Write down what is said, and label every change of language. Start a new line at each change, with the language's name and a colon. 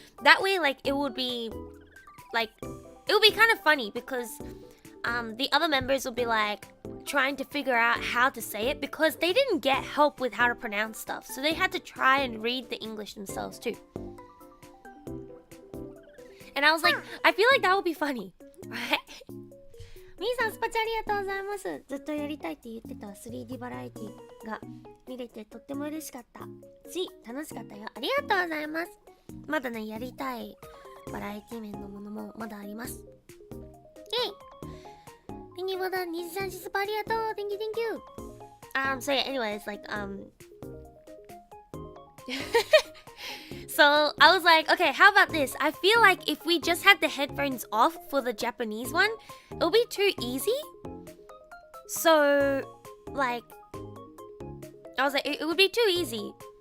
English: That way, like, it would be kind of funny, because the other members will be like trying to figure out how to say it, because they didn't get help with how to pronounce stuff, so they had to try and read the English themselves too. And I was like, I feel like that would be funny, right?
Japanese: みーさん、スパチャありがとうございます。ずっとやりたいって言ってた 3D バラエティが見れてとっても嬉しかったし、楽しかったよ。ありがとうございます。まだね、やりたいバラエティ面のものもまだあります。イェイ！ミニボタン23スパありがとう。
English: Thank you, thank you. So yeah, anyways, like, So I was like, okay, how about this? I feel like if we just had the headphones off for the Japanese one, it'll be too easy. So, like, I was like, it would be too easy.